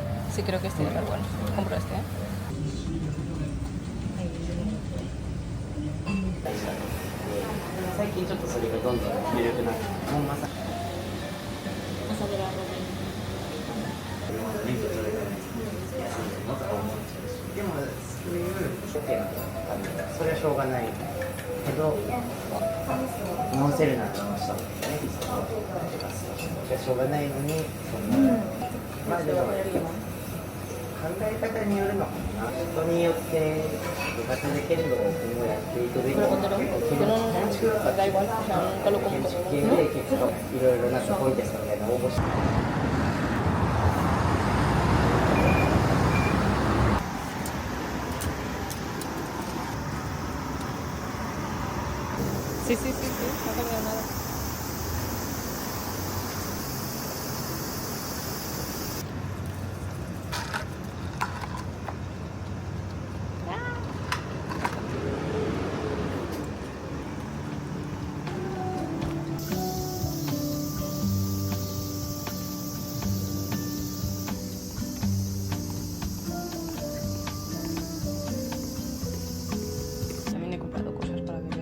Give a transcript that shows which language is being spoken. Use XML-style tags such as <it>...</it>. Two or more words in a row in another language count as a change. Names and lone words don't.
<es>Sí, creo que este debe estar bueno. Compro este, ¿eh?</es> <ja>最近ちょっとそれがどんどん緩くなって、もうまさに免許取れたら安いのとか思っちゃうし、でもそういうっていうのがあるから、それはしょうがないけど、直せるなら直した方がいいね、それはしょうがないのに、そんな、まあでも考え方によるのかな。人によって部活できるのを今後やっていくべきだけど、</ja> <es>da igual, o sea, nunca lo como</es> <ja>建築系で結構いろいろなコンテストみたいな応募して。</ja> <es>Sí, sí, sí, sí, no ha cambiado nada. También he comprado cosas para beber.</es>